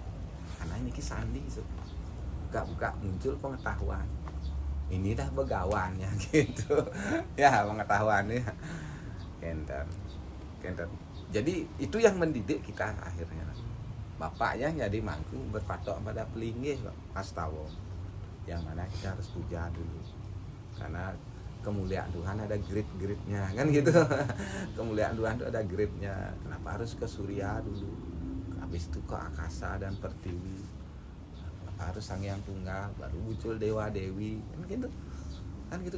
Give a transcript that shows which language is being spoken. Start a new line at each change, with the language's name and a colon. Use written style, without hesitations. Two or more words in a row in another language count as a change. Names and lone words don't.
Indonesian: Karena ini sandi buka muncul pengetahuan. Ini dah begawannya gitu. Ya pengetahuannya kenter. Jadi itu yang mendidik kita akhirnya. Bapaknya jadi mangku berpatok pada pelinggih Mas Tawo. Yang mana kita harus puja dulu, karena kemuliaan Tuhan ada grade-grade-nya kan gitu. Kemuliaan Tuhan itu ada grade-nya. Kenapa harus ke surya dulu, habis itu ke akasa dan pertiwi, kenapa harus Sang Hyang Tunggal, baru muncul dewa dewi kan gitu.